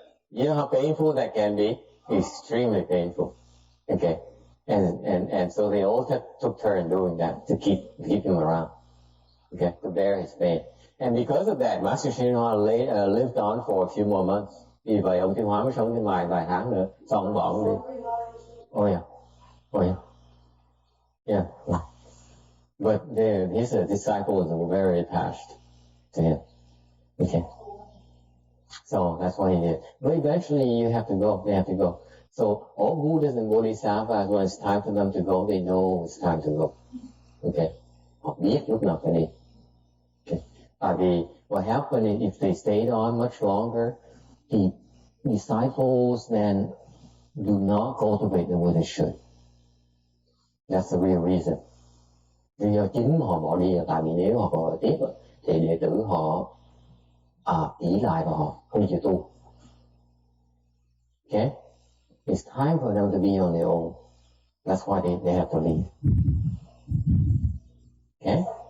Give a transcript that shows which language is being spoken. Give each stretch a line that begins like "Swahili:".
English: You know how painful that can be? Extremely painful. Okay. And so they all took turn doing that to keep him around. Okay, to bear his pain. And because of that, Master Shinwa lived on for a few more months.
Vietnamese: Vì vậy ông Thiên Hóa mới sống thêm vài tháng nữa, xong ông bỏ ông đi.
English: Oh yeah. Yeah. But his disciples were very attached to him. Okay. So that's what he did. But eventually they have to go. So all Buddhas and Bodhisattvas, when it's time for them to go, they know it's time to go. Okay.
Vietnamese: Họ biết lúc nào phải đi. Okay.
English: What happened if they stayed on much longer, the disciples then do not cultivate the way they should. That's the real reason.
Vietnamese: Lý do chính mà họ bỏ đi là tại vì nếu họ còn ở tiếp thì đệ tử họ ỷ lại vào họ, không chịu tu.
English: Okay? It's time for them to be on their own. That's why they have to leave. Okay?